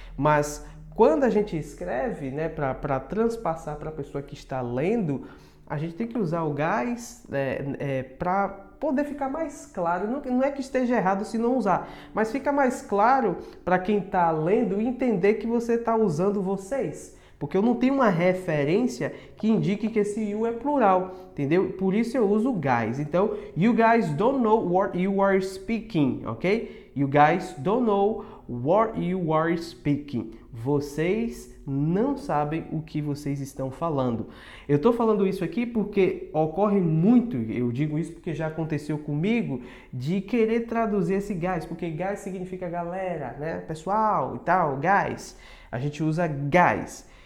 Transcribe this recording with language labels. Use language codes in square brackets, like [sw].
[pt] Mas quando a gente escreve, né, para transpassar para a pessoa que está lendo, a gente tem que usar o guys para poder ficar mais claro. Não é que esteja errado se não usar, mas fica mais claro para quem está lendo entender que você está usando vocês. Porque eu não tenho uma referência que indique que esse you é plural, entendeu? Por isso eu uso guys. [en] Então, you guys don't know what you are speaking, ok? You guys don't know what you are speaking. [pt] Vocês não sabem o que vocês estão falando. Eu estou falando isso aqui porque ocorre muito, eu digo isso porque já aconteceu comigo, de querer traduzir esse guys, porque guys significa galera, né? Pessoal e tal, guys. A gente usa guys.